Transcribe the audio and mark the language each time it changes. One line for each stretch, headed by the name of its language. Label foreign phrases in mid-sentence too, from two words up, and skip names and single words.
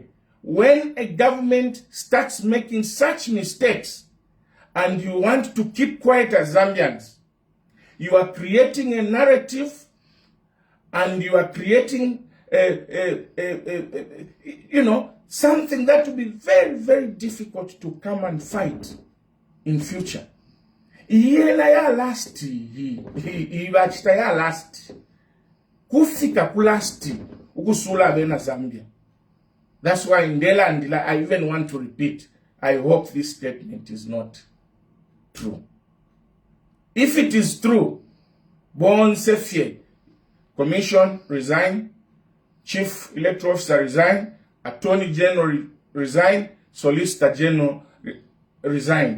English: When a government starts making such mistakes and you want to keep quiet as Zambians, you are creating a narrative and you are creating something that will be very, very difficult to come and fight in future.
Bemba: Ya last. Kufika kulasti ukusula bena Zambia.
English: That's why in Ndela and Ndila, I even want to repeat, I hope this statement is not true. If it is true, Bon Sefie, Commission resign, Chief Electoral Officer resign, Attorney General resign, Solicitor General resign.